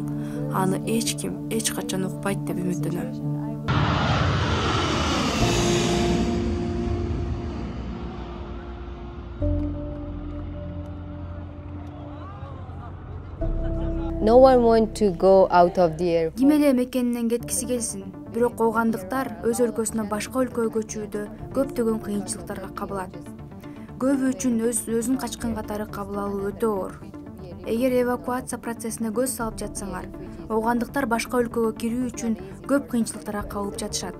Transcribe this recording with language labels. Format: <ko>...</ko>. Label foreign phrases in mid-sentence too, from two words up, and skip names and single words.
<ky>Аны эч ким эч качан укпайт деп үмүттөнөм.</ky> <en>No one want to go out of the airport.</en> <ky>Ким эле мекенинен кеткиси келсин, бирок оогандыктар өз өлкөсүнө башка өлкөгө көчүүдө көптөгөн кыйынчылыктарга кабылат. Көбү үчүн өзүн качкан катары кабыл алуу өтө оор. Эгер эвакуация процессине көз салып жатсаңар, оогандыктар башка өлкөгө кирүү үчүн көп кыйынчылыктарга кабылып жатышат.</ky>